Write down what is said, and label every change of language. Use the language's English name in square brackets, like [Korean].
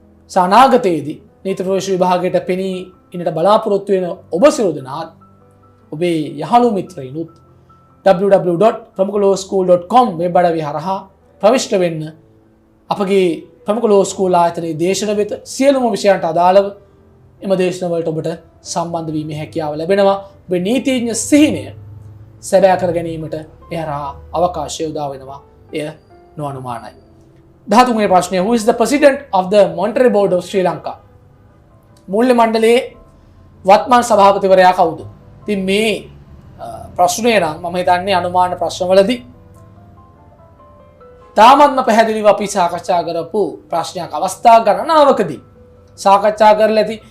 [Sinhala] අනාගතයේදී නීති ප්‍රවේශ විභාගයට පෙනී ඉන්නට බලාපොරොත්තු වෙන ඔබ සියලු දෙනාත් ඔබේ යහළු මිත්‍රයිනුත් www.pramukhalawschool.com වෙබ් අඩවිය හරහා ප්‍රවිෂ්ඨ වෙන්න අපගේ ප්‍රමුඛ ලෝ ස්කූල් ආයතනයේ දේශන වෙත සියලුම විෂයන්ට අදාළව එම දේශන වලට ඔබට සම්බන්ධ වීමේ හැකියාව ලැබෙනවා. ඔබේ නීතිඥ සිහිනය සැබෑ කර ගැනීමට ඒ හරහා අවකාශය උදා වෙනවා. එය නොඅනුමානයි. 13 වෙනි ප්‍රශ්නය, [English] who is the president of the monetary board of Sri Lanka? [Sinhala] මූල්‍ය මණ්ඩලයේ වත්මන් සභාපතිවරයා කවුද? ඉතින් මේ ප්‍රශ්නය නම් මම හිතන්නේ අනුමාන ප්‍රශ්නවලදී තාමත්ම පැහැදිලිව අපි සාකච්ඡා කරපු ප්‍රශ්නයක් අවස්ථා ගණනාවකදී සාකච්ඡා කරලා ඇති.